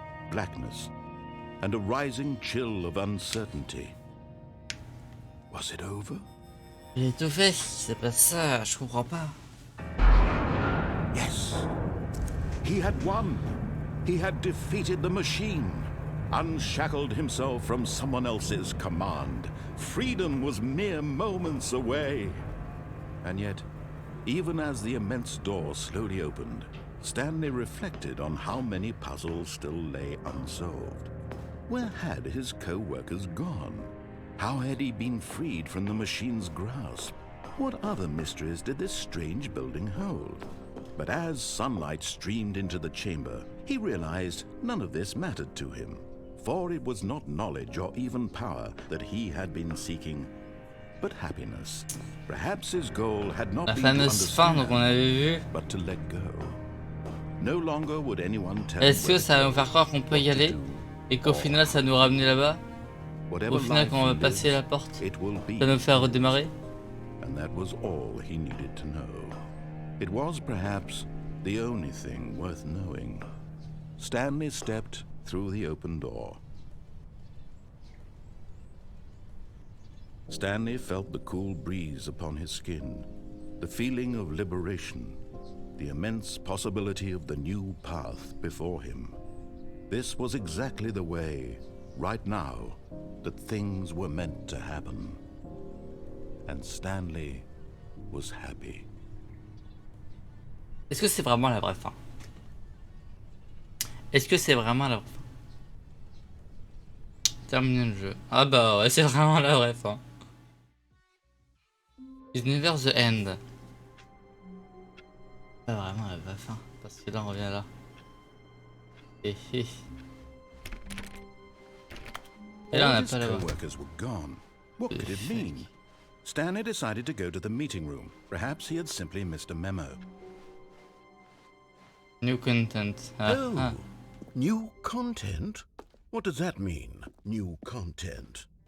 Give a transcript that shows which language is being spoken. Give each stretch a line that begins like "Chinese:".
English: blackness and a rising chill of uncertainty. Was it over?
French: J'ai tout fait, c'est pas ça, je comprends pas.
English: Yes. He had won. He had defeated the machine, unshackled himself from someone else's command. Freedom was mere moments away. And yet, even as the immense door slowly opened, Stanley reflected on how many puzzles still lay unsolved. Where had his co-workers gone? How had he been freed from the machine's grasp? What other mysteries did this strange building hold? But as sunlight streamed into the chamber, he realized none of this mattered to him, for it was not knowledge or even power that he had been seeking, but happiness. Perhaps his goal had not been to understand, but to let go. No longer would anyone tell him.
French: Est-ce que ça va nous faire croire qu'on peut y aller et qu'au final ça nous ramener là-bas? Au final quand on va passer la porte, ça va nous faire redémarrer?
English: And that was all he needed to know. It was perhaps the only thing worth knowing. Stanley stepped through the open door. Stanley felt the cool breeze upon his skin, the feeling of liberation, the immense possibility of the new path before him. This was exactly the way, right now, that things were meant to happen. And Stanley was happy.
French: Est-ce que c'est vraiment la vraie fin? Est-ce que c'est vraiment la vraie fin? Terminer le jeu. Ah bah ouais, c'est vraiment la vraie fin.
English: Is never the end.
French: Pas vraiment la vraie fin. Parce que là on revient là. Et là on n'a pas la vraie fin.
English: What could it mean? Stanley decided to go to the meeting room. Perhaps he had simply missed a memo. New content. New content? What does that mean, new content?